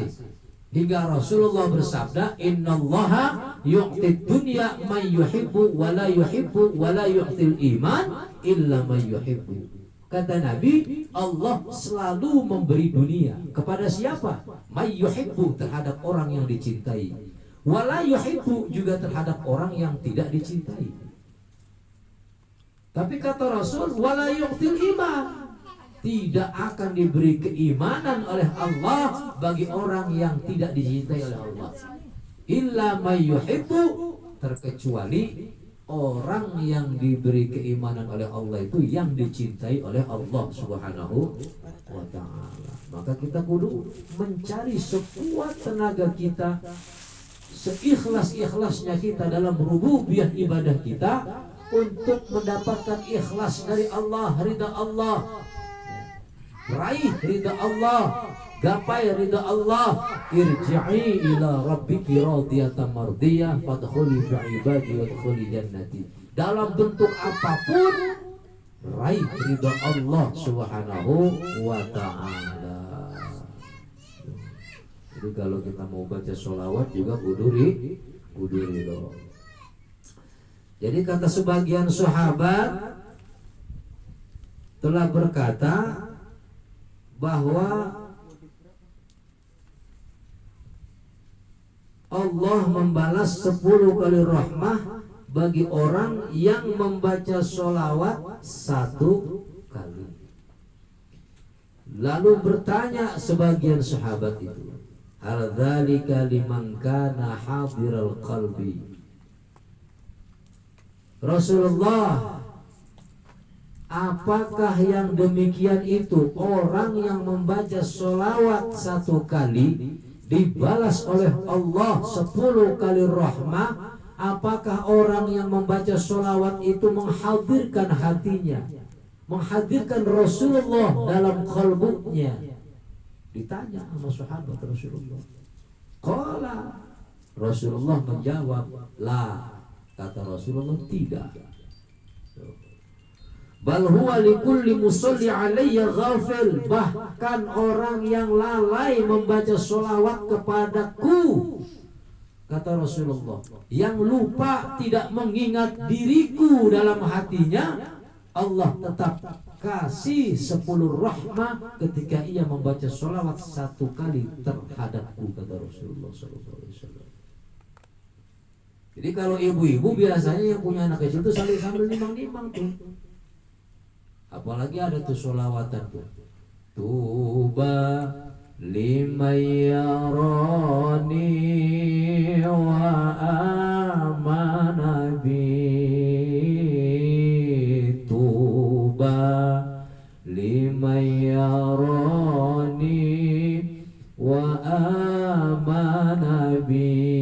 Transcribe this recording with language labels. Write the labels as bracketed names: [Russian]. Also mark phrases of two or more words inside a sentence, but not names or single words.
[Indonesian] Hingga Rasulullah bersabda, [Arabic] إن الله يعطي الدنيا من يحب ولا يحب ولا يعطي الإيمان إلا من يحب. [Indonesian] Kata Nabi, Allah selalu memberi dunia kepada siapa? [Arabic] من يحب, [Indonesian] terhadap orang yang dicintai. [Arabic] ولا يحب, [Indonesian] juga terhadap orang yang tidak dicintai. Tapi kata Rasul, [Arabic] ولا يعطي الإيمان, [Indonesian] tidak akan diberi keimanan oleh Allah bagi orang yang tidak dicintai oleh Allah. [Arabic] إلا من يحب, [Indonesian] terkecuali orang yang diberi keimanan oleh Allah itu yang dicintai oleh Allah [Arabic] سبحانه وتعالى. [Indonesian] Maka kita kudu mencari sekuat tenaga kita, seikhlas-ikhlasnya kita dalam rububiyah ibadah kita, untuk mendapatkan ikhlas dari Allah, ridha Allah, raih ridha Allah, gapai ridha Allah. [Arabic] ارجعي إلى ربك راضية مرضية فادخلي في عبادي وادخلي جنتي. [Indonesian] Dalam bentuk apapun, raih ridha Allah [Arabic] سبحانه وتعالى. [Indonesian] Jadi kalau kita mau baca sholawat juga kudu ridho. Jadi kata sebagian sahabat telah berkata bahwa Allah membalas 10 kali rahmah bagi orang yang membaca sholawat 1 kali. Lalu bertanya sebagian sahabat itu, [Arabic] هل ذلك لمن كان حاضر القلب. [Indonesian] Rasulullah, apakah yang demikian itu orang yang membaca sholawat 1 kali dibalas oleh Allah 10 kali rahmah? Apakah orang yang membaca sholawat itu menghadirkan hatinya, menghadirkan Rasulullah dalam qalbunya? Ditanya sama sahabat Rasulullah. Qala, Rasulullah menjawab, la. Kata Rasulullah, tidak. [Arabic] بل هو لكل مصل علي غافل. [Indonesian] Bahkan orang yang lalai membaca sholawat kepadaku, kata Rasulullah, yang lupa tidak mengingat diriku dalam hatinya, Allah tetap kasih 10 rahmah ketika ia membaca sholawat 1 kali terhadapku, kata Rasulullah SAW. Jadi kalau ibu-ibu biasanya yang punya anak kecil tuh sambil nimang-nimang tuh. Apalagi ada tuh sholawatan tuh. [Arabic] طوبى لمن رآني وآمن بي. طوبى لمن رآني وآمن بي.